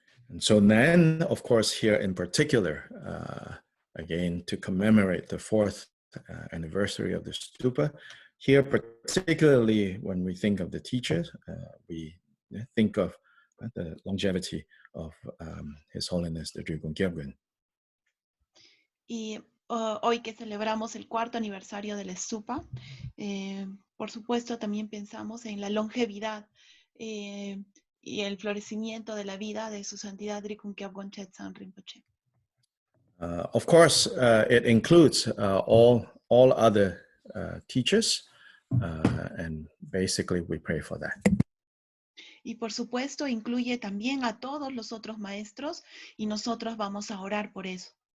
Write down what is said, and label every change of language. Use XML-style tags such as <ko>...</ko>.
<en>And so then, of course, here in particular, again, to commemorate the 4th anniversary of the stupa, here particularly when we think of the teachers, we think of the longevity of His Holiness the Drikung Kagyu.</en> <es>Y hoy que celebramos el 4º aniversario del stupa, por supuesto también pensamos en la longevidad y el florecimiento de la vida de su santidad Drikung Kagyu Chetsan Rinpoche.</es> <en>Of course, it includes all other teachers, and basically we pray for that.</en> <es>Y por supuesto incluye también a todos los otros maestros y nosotros vamos a orar por eso.</es>